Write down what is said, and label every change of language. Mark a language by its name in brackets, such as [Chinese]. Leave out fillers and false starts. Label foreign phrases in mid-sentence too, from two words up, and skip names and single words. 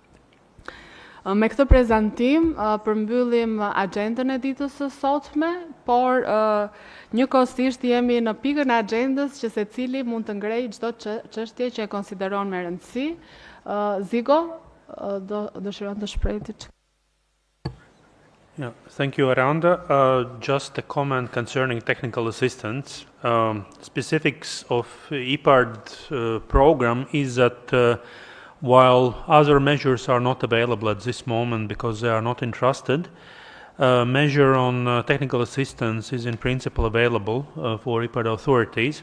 [Albanian] Me këtë prezantim përmbyllim agjendën e ditës së sotme, por njëkohësisht jemi në pikën e agjendës që secili mund të ngrejë çdo çështje që e konsideron me rëndësi. Zigo, dëshiron të shprehti? [English] Yeah, thank you, Aranda. Just a comment concerning technical assistance. Specifics of IPARD program is that while other measures are not available at this moment because they are not entrusted, measure on technical assistance is in principle available for IPARD authorities.